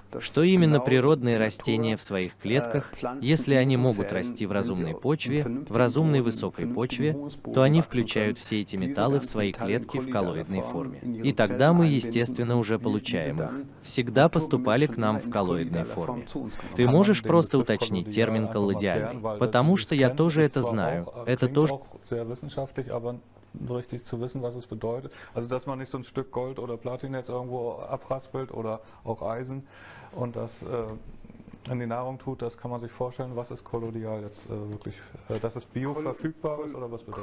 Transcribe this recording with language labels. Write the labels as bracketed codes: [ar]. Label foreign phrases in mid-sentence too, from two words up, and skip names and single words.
[ru] Что именно природные растения в своих клетках, если они могут расти в разумной почве, в разумной высокой почве, то они включают все эти металлы в свои клетки в коллоидной форме. И тогда мы, естественно, уже получаем их. Всегда поступали к нам в коллоидной форме. Ты можешь просто уточнить термин коллоидиальный, потому что я тоже это знаю. Это тоже [de] richtig zu wissen, was es bedeutet. Also, dass man nicht so ein Stück Gold oder Platin jetzt irgendwo abraspelt oder auch Eisen und das in die Nahrung tut, das kann man sich vorstellen. Was ist kolloidal jetzt wirklich? Dass es bioverfügbar ist oder was bedeutet?